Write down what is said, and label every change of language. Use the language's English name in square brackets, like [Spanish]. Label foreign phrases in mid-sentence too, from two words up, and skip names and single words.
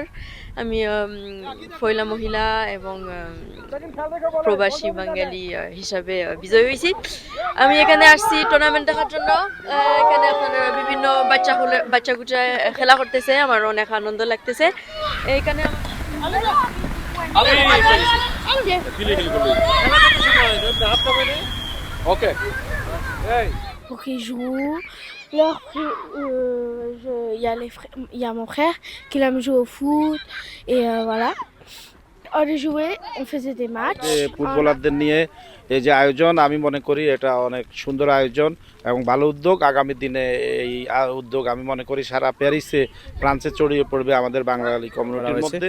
[Bangla] আমি পয়লা মহিলা এবং প্রবাসী বাঙালি হিসাবে বিজয়ী হয়েছি। আমি এখানে আসছি টুর্নামেন্ট দেখার জন্য। এখানে আপনারা বিভিন্ন বাচ্চাগুচ্চা খেলা করতেছে, আমার অনেক আনন্দ লাগতেছে এখানে। [French] Pour qu'ils jouent. Il y a mon frère qui aime jouer au foot et voilà. On jouait, on faisait des matchs. [Bangla] ফুটবলারদের নিয়ে এই যে আয়োজন, আমি মনে করি এটা অনেক সুন্দর আয়োজন এবং ভালো উদ্যোগ। আগামী দিনে এই উদ্যোগ আমি মনে করি সারা প্যারিসে, ফ্রান্সে ছড়িয়ে পড়বে আমাদের বাঙালি কমিউনিটির মধ্যে।